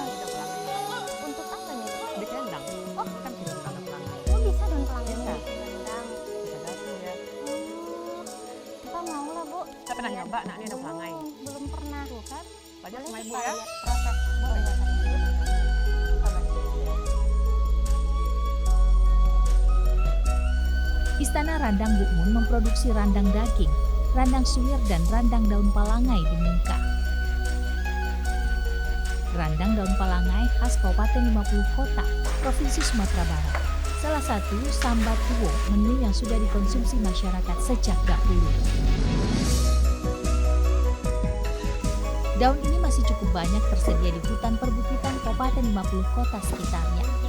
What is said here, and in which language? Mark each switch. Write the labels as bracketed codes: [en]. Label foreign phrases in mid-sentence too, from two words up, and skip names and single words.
[id] Ya, daun pelangai. Untuk apa nih? Bikin rendang. Oh, kan bisa daun pelangai. Oh, bisa daun palangan Bisa. bikin rendang. Bisa gabung ya. Oh, kita mau lah Bu. Saya pernah nyoba, nah ini daun pelangai. Belum pernah. Tuh kan, banyak Boleh sama ibu kita ya. lihat proses Boleh. pembuatan itu? Istana Randang Bukmun memproduksi randang daging, randang suwir dan randang daun palangai di Mungka. Randang daun palangai khas Kabupaten 50 Kota, Provinsi Sumatera Barat. Salah satu sambat tuwo, menu yang sudah dikonsumsi masyarakat sejak dahulu. Daun ini masih cukup banyak tersedia di hutan perbukitan Kabupaten 50 Kota sekitarnya.